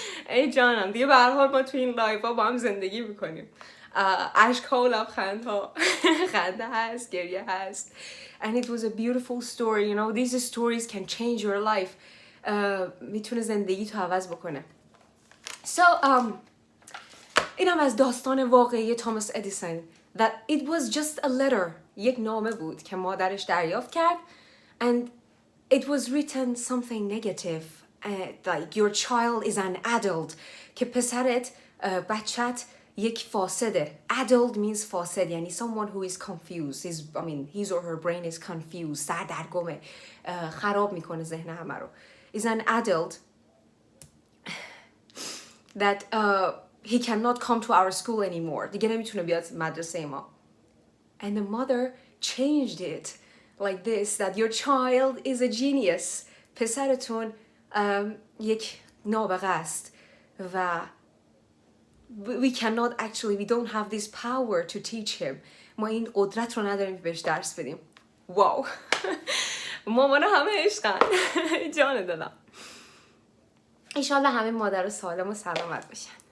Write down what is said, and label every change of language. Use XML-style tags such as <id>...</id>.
<fa>ای جانم دیگه به هر حال ما تو این لایف ها با هم زندگی میکنیم. اشک‌ها و لبخندها، خنده هست، گریه هست.</fa> <en>And it was a beautiful story, you know, these stories can change your life.</en> <fa>میتونه زندگی تو عوض بکنه.</fa> <en>So,</en> <fa>اینم از داستان واقعی توماس ادیسون.</fa> <en>That it was just a letter.</en> <fa>یک نامه بود که مادرش دریافت کرد.</fa> <en>And it was written something negative. Like your child is an addled.</en> <fa>که پسرت، بچت یک فاسده.</fa> <en>Addled means</en> <fa>فاسد. یعنی</fa> <en>someone who is confused. His or her brain is confused.</en> <fa>سردرگمه. خراب میکنه ذهن همه رو.</fa> <en>Is an addled that he cannot come to our school anymore.</en> <fa>دیگه نمیتونه بیاد مدرسه ما.</fa> <en>And the mother changed it like this, that your child is a genius.</en> <fa>پسرتون یک نابغه است و</fa> <en>we don't have this power to teach him.</en> <fa>ما این قدرت رو نداریم که بهش درس بدیم. واو. مامان همه عشقن. جان دلم. ایشالله همه مادر سالم و سلامت باشن.</fa>